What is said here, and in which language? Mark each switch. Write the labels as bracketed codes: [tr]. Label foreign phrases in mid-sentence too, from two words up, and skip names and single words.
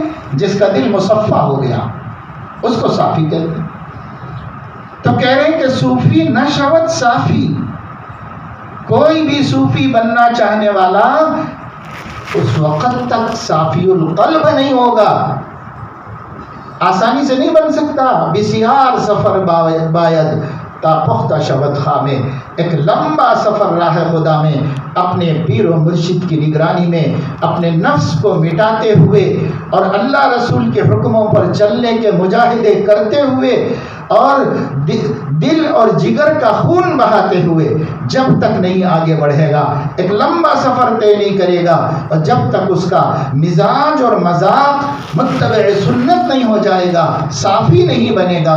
[ur] جس کا دل مصفا ہو گیا اس کو صافی کہتے ہیں۔ تو کہہ رہے ہیں کہ [fa] صوفی نشوت صافی، [ur] کوئی بھی صوفی بننا چاہنے والا اس وقت تک صافی القلب نہیں ہوگا، آسانی سے نہیں بن سکتا۔ [fa] بسیار سفر باید تا پختہ شود خامے، [ur] ایک لمبا سفر راہ خدا میں اپنے پیر و مرشد کی نگرانی میں اپنے نفس کو مٹاتے ہوئے اور اللہ رسول کے حکموں پر چلنے کے مجاہدے کرتے ہوئے اور دل اور جگر کا خون بہاتے ہوئے جب تک نہیں آگے بڑھے گا، ایک لمبا سفر طے نہیں کرے گا، اور جب تک اس کا مزاج اور مذاق متبع سنت نہیں ہو جائے گا، صافی نہیں بنے گا۔